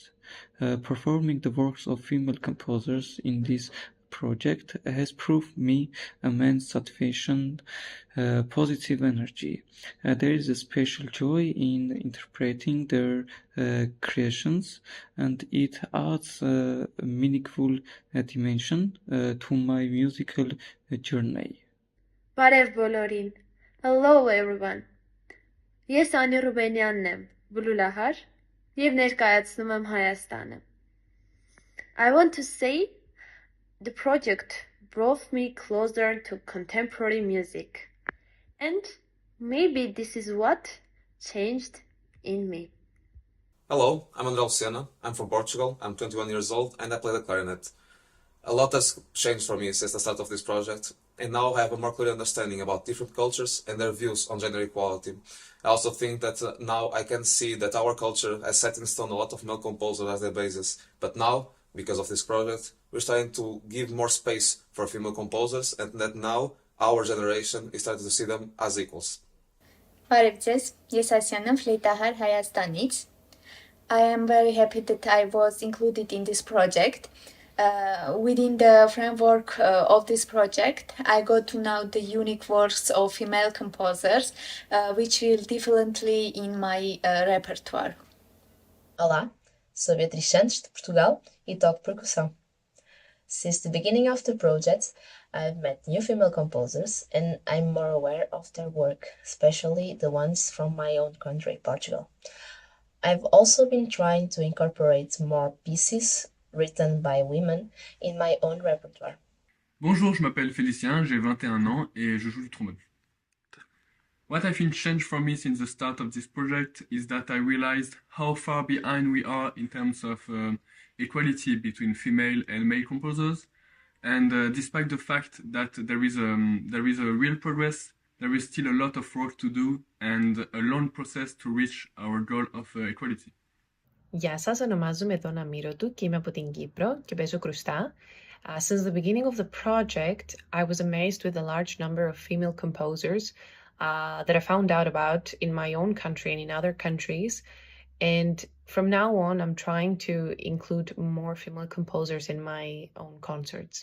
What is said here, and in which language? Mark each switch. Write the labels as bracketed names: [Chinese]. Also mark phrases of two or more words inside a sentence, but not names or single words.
[English] Performing the works of female composers in this project has proved me immense satisfaction, positive energy. There is a special joy in interpreting their creations, and it adds a meaningful dimension to my musical journey. [Armenian] Բարև բոլորին. [English] Hello everyone. [Armenian] Ես Անի Ռուբենյանն եմ, բլուլահար, և ներկայացնում եմ Հայաստանը. [English] I want to say the project brought me closer to contemporary music. And maybe this is what changed in me. Hello, I'm André Luciana. I'm from Portugal. I'm 21 years old and I play the clarinet. A lot has changed for me since the start of this project, and now I have a more clear understanding about different cultures and their views on gender equality. I also think that now I can see that our culture has set in stone a lot of male composers as their basis, but now, because of this project, we're starting to give more space for female composers, and that now our generation is starting to see them as equals. [Armenian] Բարև ձեզ, ես Ասյան եմ ֆլեյտահար Հայաստանից. [English] I am very happy that I was included in this project. Within the framework of this project, I got to know the unique works of female composers, which will differently in my repertoire. [Portuguese] Olá, sou Beatriz Santos, de Portugal, e toco percussão. [English] Since the beginning of the project, I've met new female composers, and I'm more aware of their work, especially the ones from my own country, Portugal. I've also been trying to incorporate more pieces written by women in my own repertoire. [French] Bonjour, je m'appelle Félicien, j'ai 21 ans et je joue du trombone. [English] What I think changed for me since the start of this project is that I realized how far behind we are in terms of equality between female and male composers. And despite the fact that there is a real progress, there is still a lot of work to do and a long process to reach our goal of equality. [Greek] Γεια σας, ονομάζομαι Δόνα Μύρωτου και είμαι από την Κύπρο και παίζω κρουστά. [English] Since the beginning of the project, I was amazed with the large number of female composers that I found out about in my own country and in other countries. And from now on, I'm trying to include more female composers in my own concerts.